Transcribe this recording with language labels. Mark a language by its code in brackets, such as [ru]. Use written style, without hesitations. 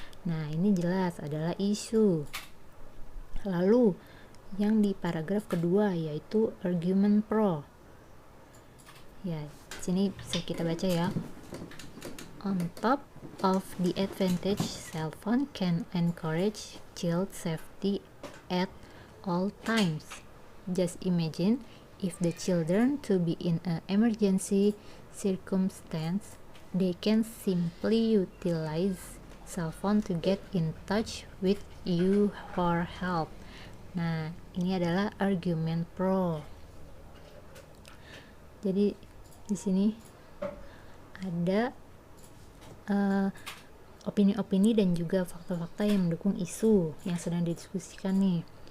[id] Nah, ini jelas adalah isu. Lalu, yang di paragraf kedua yaitu argument pro. Ya, sini bisa kita baca ya. [en] On top of the advantage, cell phone can encourage child safety at all times. Just imagine if the children to be in an emergency circumstance, they can simply utilize cell phone to get in touch with you for help. [id] Nah, ini adalah argumen pro. Jadi di sini ada opini-opini dan juga fakta-fakta yang mendukung isu yang sedang didiskusikan nih.